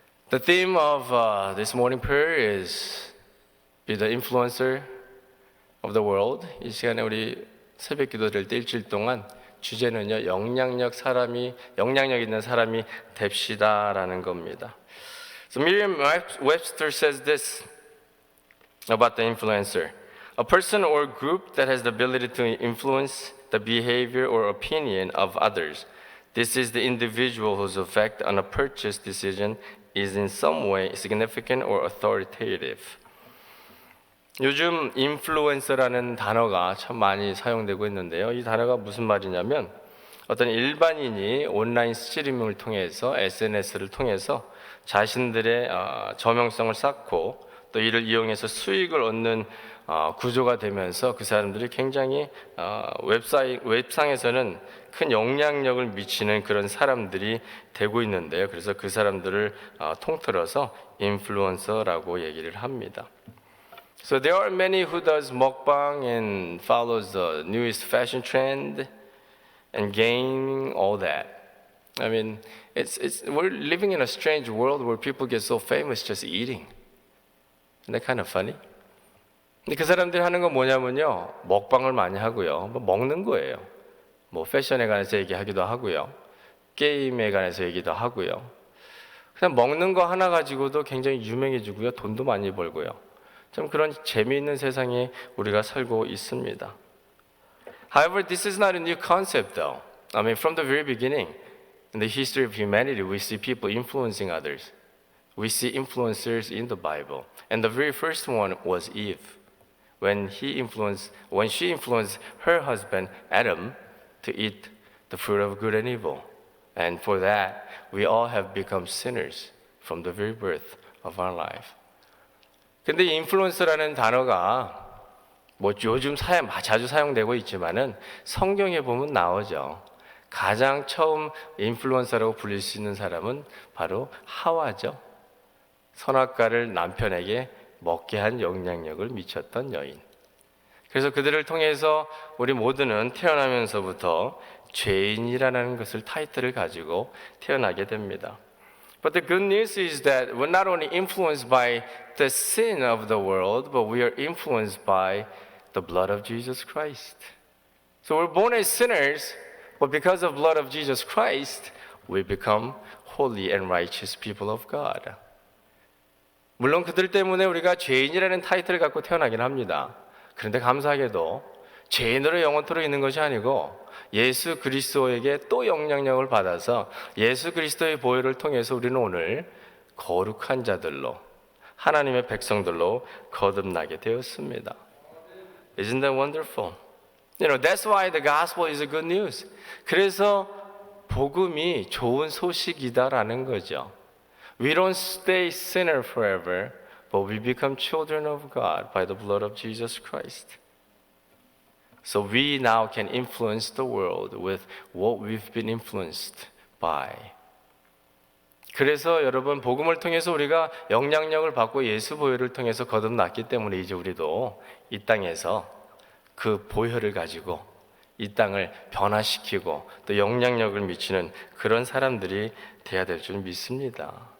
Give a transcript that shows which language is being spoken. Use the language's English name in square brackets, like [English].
[English] The theme of this morning prayer is be the influencer of the world. [Korean] 이 시간에 우리 새벽 기도를 때 일주일 동안 주제는요, 영향력 있는 사람이 됩시다라는 겁니다. [English] So Merriam-Webster says this about the influencer. A person or group that has the ability to influence the behavior or opinion of others. This is the individual whose effect on a purchase decision is in some way significant or authoritative. [Korean] 요즘 인플루언서라는 단어가 참 많이 사용되고 있는데요. 이 단어가 무슨 말이냐면 어떤 일반인이 온라인 스트리밍을 통해서 SNS를 통해서 자신들의 저명성을 쌓고 또 이를 이용해서 수익을 얻는 구조가 되면서 그 사람들이 굉장히 웹상에서는 큰 영향력을 미치는 그런 사람들이 되고 있는데요. 그래서 그 사람들을 통틀어서 인플루언서라고 얘기를 합니다. [English] So there are many who does mukbang and follows the newest fashion trend and gaming, all that. I mean, we're living in a strange world where people get so famous just eating. Isn't that kind of funny? [Korean] 근데 그 사람들이 하는 건 뭐냐면요, 먹방을 많이 하고요, 먹는 거예요. 뭐 패션에 관해서 얘기하기도 하고요, 게임에 관해서 얘기도 하고요. 그냥 먹는 거 하나 가지고도 굉장히 유명해지고요, 돈도 많이 벌고요. 참 그런 재미있는 세상에 우리가 살고 있습니다. [English] However, this is not a new concept, though. I mean, from the very beginning, in the history of humanity, we see people influencing others. We see influencers in the Bible, and the very first one was Eve. When she influenced her husband Adam to eat the fruit of good and evil. And for that, we all have become sinners from the very birth of our life. [Korean] 근데 인플루언서라는 단어가 뭐 요즘 자주 사용되고 있지만은 성경에 보면 나오죠. 가장 처음 인플루언서라고 불릴 수 있는 사람은 바로 하와죠. 선악과를 남편에게 먹게 한 영향력을 미쳤던 여인. 그래서 그들을 통해서 우리 모두는 태어나면서부터 죄인이라는 것을 타이틀을 가지고 태어나게 됩니다. [English] But the good news is that we're not only influenced by the sin of the world, but we are influenced by the blood of Jesus Christ. So we're born as sinners, but because of the blood of Jesus Christ, we become holy and righteous people of God. [Korean] 물론 그들 때문에 우리가 죄인이라는 타이틀을 갖고 태어나긴 합니다. 그런데 감사하게도 죄인으로 영원토록 있는 것이 아니고 예수 그리스도에게 또 영향력을 받아서 예수 그리스도의 보혈을 통해서 우리는 오늘 거룩한 자들로 하나님의 백성들로 거듭나게 되었습니다. [English] Isn't that wonderful? You know, that's why the gospel is a good news. [Korean] 그래서 복음이 좋은 소식이다라는 거죠. [English] We don't stay sinner forever, but we become children of God by the blood of Jesus Christ. So we now can influence the world with what we've been influenced by. [Korean] 그래서 여러분 복음을 통해서 우리가 영향력을 받고 예수 보혈을 통해서 거듭났기 때문에 이제 우리도 이 땅에서 그 보혈을 가지고 이 땅을 변화시키고 또 영향력을 미치는 그런 사람들이 돼야 될 줄 믿습니다.